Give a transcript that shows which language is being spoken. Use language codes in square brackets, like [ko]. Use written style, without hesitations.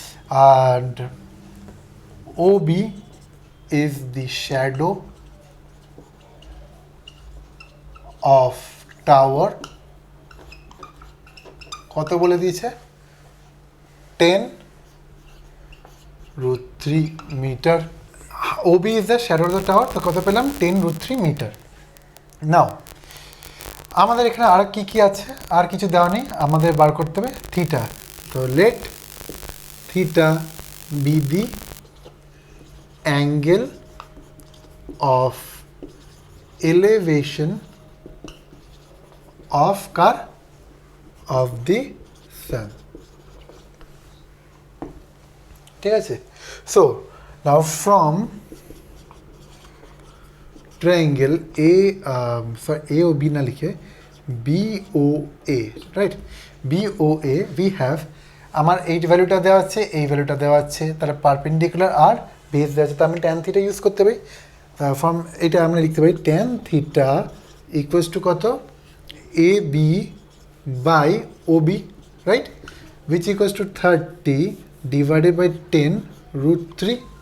[en] and OB is the shadow of tower, [bn] কত বলে দিয়েছে 10√3 metre. [en] OB is the shadow of the tower, [bn] তো কত পেলাম 10√3 মিটার। নাও আমাদের এখানে আর কি কি আছে, আর কিছু দেওয়া নেই, আমাদের বার করতে হবে থিটা। [en] তো let theta be the angle of elevation of car of the sun. [bn] ঠিক আছে, [en] so now from triangle A, A O B না লিখে BOA, right? BOA we have, [bn] আমার এই ভ্যালুটা দেওয়া আছে, এই ভ্যালুটা দেওয়া আছে, তাহলে পারপেন্ডিকুলার আর বেস দেওয়া আছে, তো আমি ট্যান থিটা ইউজ করতে পারি। ফ্রম এটা আমরা লিখতে পারি ট্যান থিটা ইকুয়ালস টু কত A B by O B, right, which equals to 30 divided by 10√3।